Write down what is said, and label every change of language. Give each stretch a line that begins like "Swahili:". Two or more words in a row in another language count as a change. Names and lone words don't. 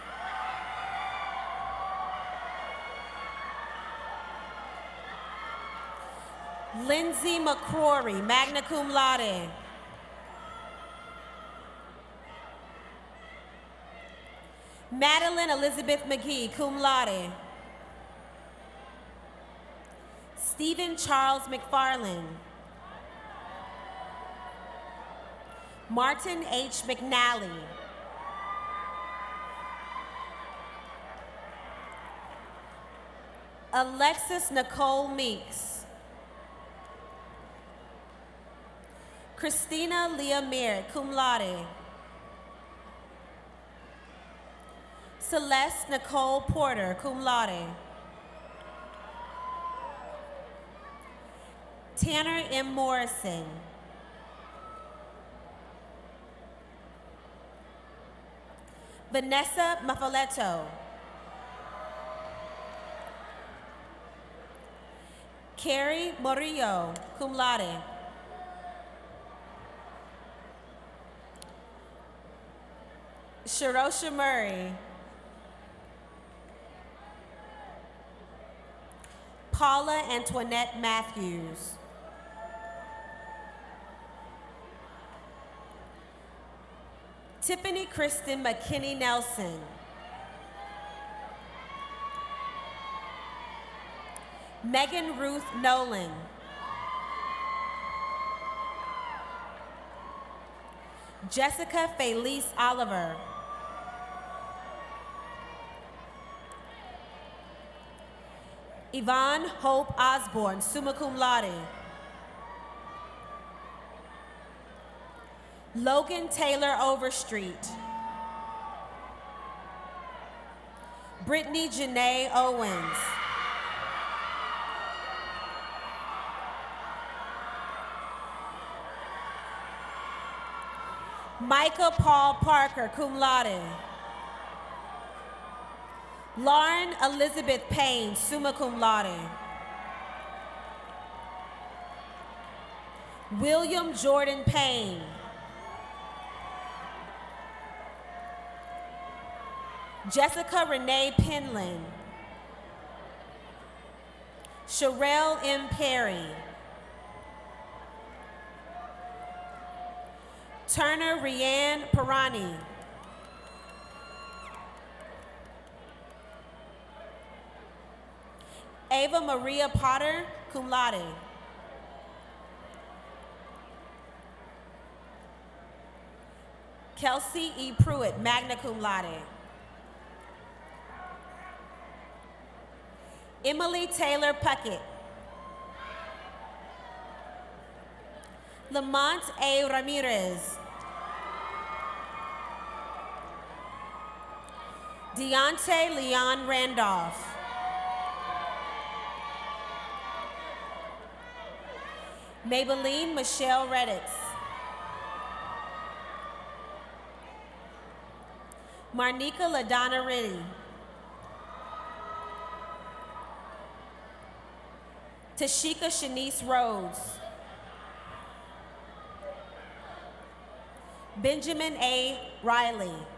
English: Lindsay McCrory,
Latin: magna cum laude.
English: Madeline Elizabeth McGee,
Latin: cum laude.
English: Stephen Charles McFarland. Martin H. McNally. Alexis Nicole Meeks. Christina Leah Merritt,
Latin: cum laude.
English: Celeste Nicole Porter,
Latin: cum laude.
English: Tanner M. Morrison. Vanessa Mafaletto. Carrie Morillo,
Latin: cum laude.
English: Sharosha Murray. Paula Antoinette Matthews. Tiffany Kristen McKinney Nelson. Megan Ruth Nolan. Jessica Felice Oliver. Yvonne Hope Osborne,
Latin: summa cum laude.
English: Logan Taylor Overstreet. Brittany Janae Owens. Michael Paul Parker,
Latin: cum laude.
English: Lauren Elizabeth Payne,
Latin: summa cum laude.
English: William Jordan Payne. Jessica Renee Penland. Sherelle M. Perry. Turner Rianne Pirani. Ava Maria Potter,
Latin: cum laude.
English: Kelsey E. Pruitt,
Latin: magna cum laude.
English: Emily Taylor Puckett. Lamont A. Ramirez. Deontay Leon Randolph. Maybelline Michelle Reddix. Marnika LaDonna Riddy. Tashika Shanice Rhodes. Benjamin A. Riley.